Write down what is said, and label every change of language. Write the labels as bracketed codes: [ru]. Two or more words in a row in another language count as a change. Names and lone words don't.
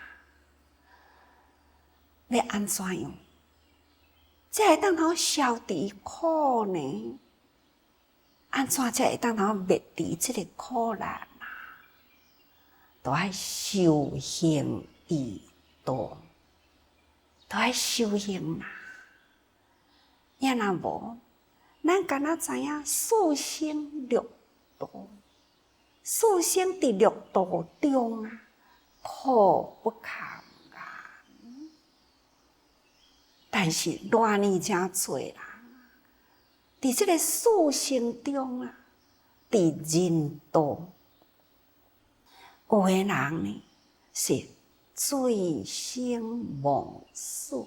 [nan] 要安怎样才会当通消除苦呢？安怎才会当通灭除这个苦难啊？都要修行义道，都要修行啦。要若无，咱敢若知影四生六道，四生伫六道中啊，苦不堪言。但是偌尼真多人，伫这个四生中啊，伫人道，有的人呢是醉生梦死。